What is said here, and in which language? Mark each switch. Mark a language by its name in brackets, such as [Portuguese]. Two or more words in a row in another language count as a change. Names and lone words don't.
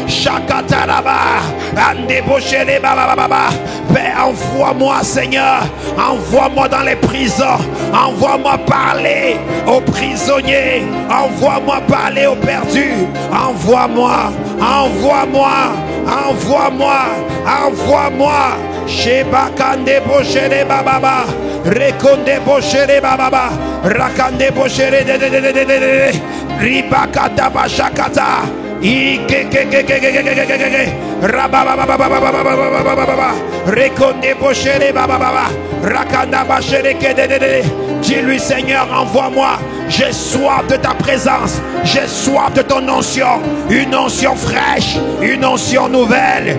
[French] Père, envoie-moi, Seigneur. Envoie-moi dans les prisons. Envoie-moi parler aux prisonniers. Envoie-moi parler aux perdus. Envoie-moi. Envoie-moi. Envoie-moi. Envoie-moi. Shebakande bochere bababa. Rekonde bochere bababa. Rakande bochere de. Ribakata bashakata. Dis-lui, Seigneur, envoie-moi. J'ai soif de ta présence. J'ai soif de ton onction. Une onction fraîche. Une onction nouvelle.